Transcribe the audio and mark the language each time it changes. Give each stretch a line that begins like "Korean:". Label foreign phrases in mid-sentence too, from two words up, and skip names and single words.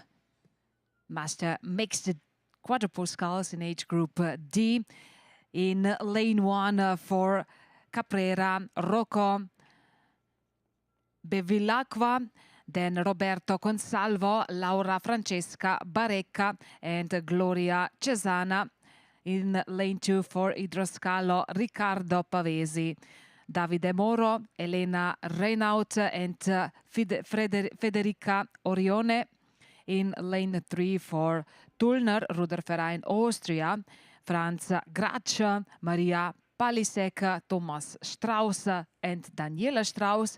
English: Master Mixed Quadruple Sculls in age group D. In lane 1 for Caprera, Rocco Bevilacqua, then Roberto Consalvo, Laura Francesca Barecca, and Gloria Cesana. In lane 2 for Idroscalo, Riccardo Pavesi. Davide Moro, Elena Reinaut, and Federica Orione. In lane 3 for Tullner, Ruderverein, Austria, Franz Grach, Maria Palisek, Thomas Strauss, and Daniela Strauss.